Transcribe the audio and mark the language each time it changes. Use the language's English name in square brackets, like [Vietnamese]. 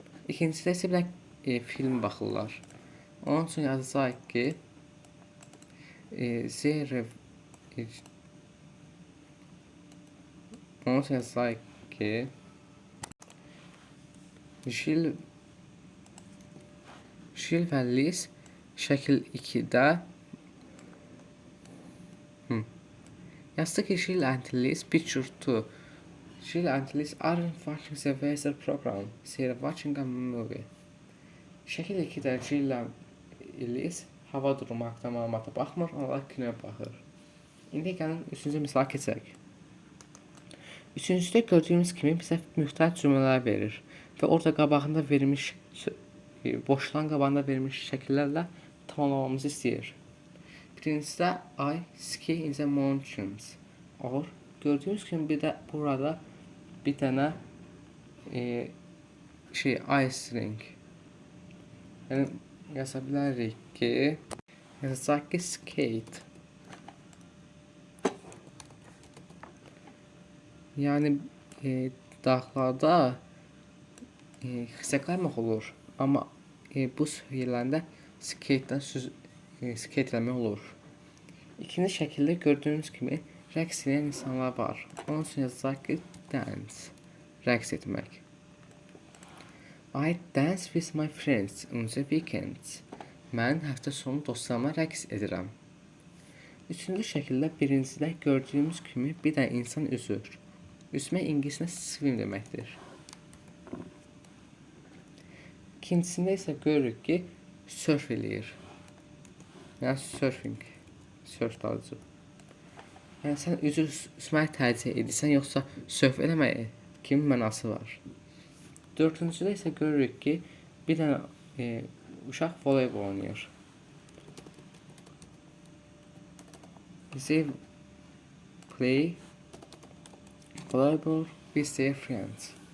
[Azerbaijani] İkincisidə isə bir film baxırlar. Onun üçün yazacaq ki onun üçün yazacaq ki Jill və Liz şəkil 2-də yazdıq ki [English] Jill and Liz picture 2. Jill and Liz aren't watching the weather program. They're watching a movie. [Azerbaijani] Şəkil 2-də Jill and Liz hava durumu haqqında məlumata baxmır, onlar kinoya baxır. İndi gəlin üçüncü misala keçək. Üçüncüdə gördüyümüz kimi bizə müxtəlif cümlələr verir və orada qabağında verilmiş boşluğun qabağında verilmiş şəkillərlə tamamlamamızı istəyir. Birincisidə [English] I ski in the mountains. [Turkish] Or gördüğünüz gibi bir de burada bir tane ice rink. Yani yazabiliriz ki [Azerbaijani] yazacaq ki [Turkish] skate. [Azerbaijani] Yani dağlarda xizə qaymaq olur. Amma bu yerlərdə skate eləmək olur. İkinci şəkildə [Turkish] gördüğünüz gibi [Azerbaijani] Rəqs edən insanlar var. Onun üçün yazacaq ki, dance. Rəqs etmək. [English] I dance with my friends on the weekends. [Azerbaijani] Mən həftə sonu dostlarıma rəqs edirəm. Üçüncü şəkildə birincidə gördüyümüz kimi bir dənə insan üzür. Üzmək ingiliscə swim deməkdir. İkincisində isə görürük ki, surf eləyir. Yəni surfing. Surf dalıcı. Yəni sən üzməyi tərcih edirsən, yoxsa surf eləməyi kimi mənası var. Dördüncüdə isə görürük ki, bir dənə uşaq voleybol oynayır. [English] They play volleyball with their friends.